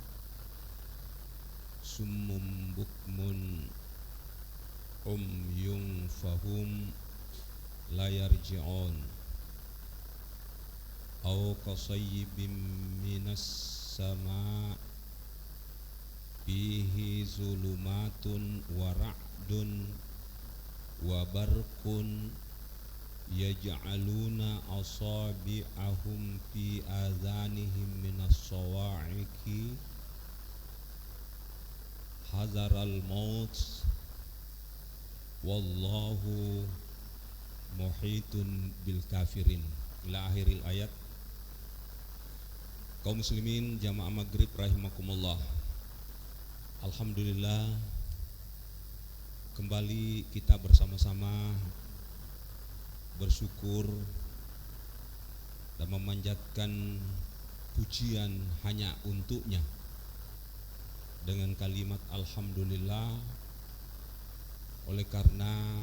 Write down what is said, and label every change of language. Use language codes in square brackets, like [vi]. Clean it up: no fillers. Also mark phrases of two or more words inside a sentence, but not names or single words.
[ar] صم بكم عمي فهم لا يرجعون أو كصيب من السماء' فيه ظلمات ورعد وبرق يجعلون أصابعهم في آذانهم من الصواعق حذر الموت والله محيط بالكافرين إلى آخر الآية. [id] Kaum muslimin jamaah maghrib rahimakumullah, alhamdulillah kembali kita bersama-sama bersyukur dan memanjatkan pujian hanya untuknya dengan kalimat alhamdulillah, oleh karena